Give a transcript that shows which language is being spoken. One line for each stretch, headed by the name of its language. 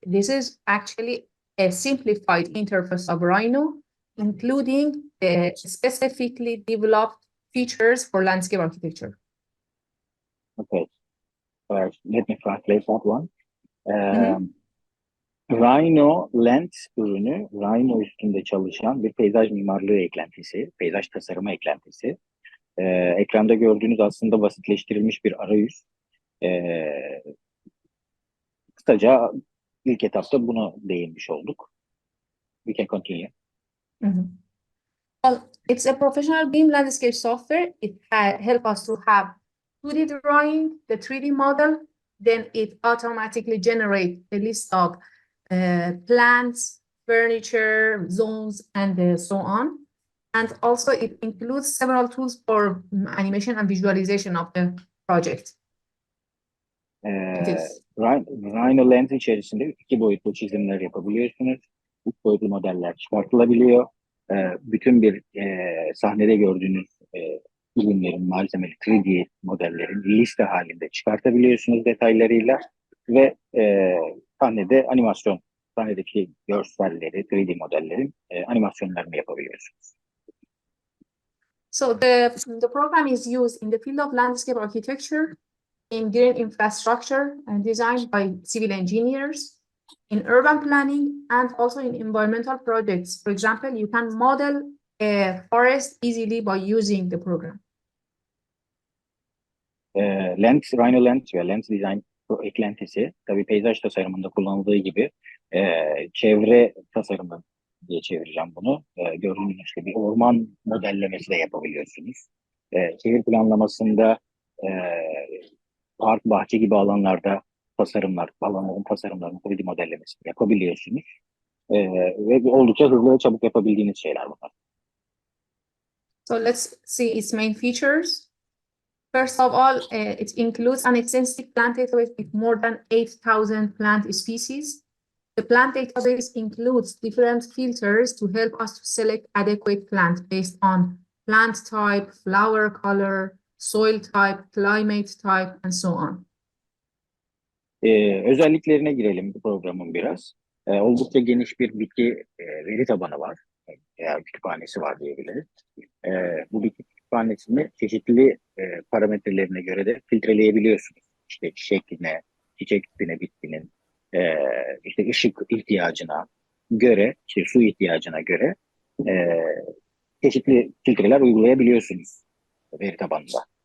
English: This is actually a simplified interface of Rhino, including the specifically developed features for landscape architecture. Okay, let me translate that one.
Turkish: RhinoLands ürünü, Rhino üstünde çalışan bir peyzaj mimarlığı eklentisi, peyzaj tasarımı eklentisi. Ekranda gördüğünüz aslında basitleştirilmiş bir arayüz. Kısaca ilk etapta buna değinmiş olduk.
English: We can continue. Well, it's a professional BIM landscape software. It helps us to have 2D drawing, the 3D model, then it automatically generates a list of plants, furniture, zones, and so on. And also it includes several tools for animation and visualization of the project.
Turkish: RhinoLands içerisinde 2 boyutlu çizimler yapabiliyorsunuz. 3 boyutlu modeller çıkartılabiliyor. Bütün bir sahnede gördüğünüz ürünlerin, malzemeli 3D modellerin liste halinde çıkartabiliyorsunuz detaylarıyla ve sahnede sahnedeki görselleri, 3D modellerin animasyonlarını yapabiliyorsunuz.
English: So the program is used in the field of landscape architecture, in green infrastructure and designed by civil engineers, in urban planning, and also in environmental projects. For example, you can model a forest easily by using the program.
Turkish: RhinoLands ve Lens Design eklentisi, tabii peyzaj tasarımında kullanıldığı gibi çevre tasarımı diye çevireceğim bunu. Gördüğünüz gibi bir orman modellemesi de yapabiliyorsunuz. Şehir planlamasında park, bahçe gibi alanlarda alanların tasarımlarını 3D modellemesini yapabiliyorsunuz. Ve oldukça hızlı ve çabuk yapabildiğiniz şeyler bunlar.
English: So let's see its main features. First of all, it includes an extensive plant database with more than 8,000 plant species. The plant database includes different filters to help us to select adequate plant based on plant type, flower color, soil type, climate type, and so on.
Turkish: Özelliklerine girelim bu programın biraz. Oldukça geniş bir bitki veri tabanı var. Kütüphanesi var diyebiliriz. Bu bitki kütüphanesini çeşitli parametrelerine göre de filtreleyebiliyorsunuz. İşte çiçek tipine, bitkinin, işte ışık ihtiyacına göre, işte su ihtiyacına göre çeşitli filtreler uygulayabiliyorsunuz veri tabanında.